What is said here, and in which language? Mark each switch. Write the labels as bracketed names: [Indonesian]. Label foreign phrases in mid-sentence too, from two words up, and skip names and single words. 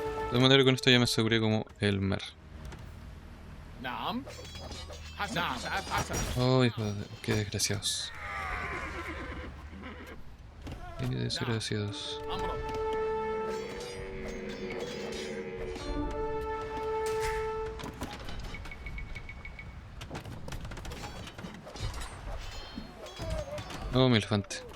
[Spanish] De manera que con esto ya me aseguré como el mar. [Arabic] نعم حسنا سأفعل حسنا [Spanish] Oh, hijo de... qué desgraciados. Qué desgraciados. [Arabic] أمرك [Spanish] Oh, mi elefante.